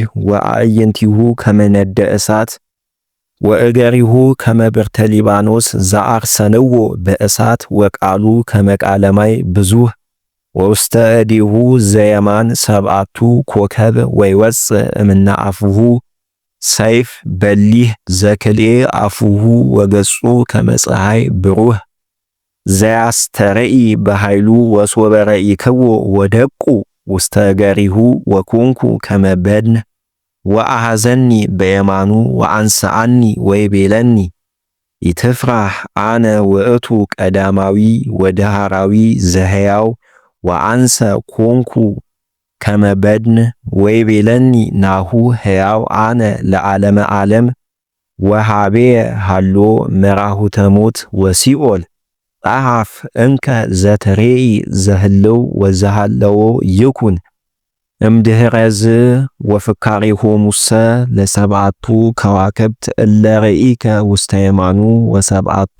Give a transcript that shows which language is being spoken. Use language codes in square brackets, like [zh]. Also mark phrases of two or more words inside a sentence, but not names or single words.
[gez] ወአዕይንቲሁ ከመ ነደ እሳት ወእገሪሁ ከመ ብርተ ሊባኖስ ዘአርሰንዎ በእሳት ወቃሉ ከመ ቃለ ማይ ብዙኅ ወውስተ እዴሁ ዘየማን ሰብአቱ ኮከብ ወይወፅእ እምነ አፉሁ ሰይፍ በሊህ ዘክልኤ አፉሁ ወገጹ ከመ ፀሐይ ብሩህ ዘያስተርኢ በኃይሉ ወሶበ ረኢክዎ ወደቁ ውስተ እገሪሁ ወኩንኩ ከመ በድን ወአሐዘኒ በየማኑ ወአንሰአኒ ወይቤለኒ ኢትፍራህ አነ ውእቱ ቀዳማዊ ወዳህራዊ ዘሕያው ወአንሰ ኮንኩ ከመ በድን ወይቤለኒ ናሁ ሕያው አነ ለዓለመ ዓለም ወሃቤየ ሃሎ መራሁተ ሞት ወሲኦል ጸሐፍ እንከ ዘትሬኢ ዘህልው ወዘሃለዎ ይኩን እምድኅረዝ ወፍካሬሆሙሰ ለሰብዓቱ ከዋክብት እለ ርኢከ ውስተ የማኑ ወሰብዓቱ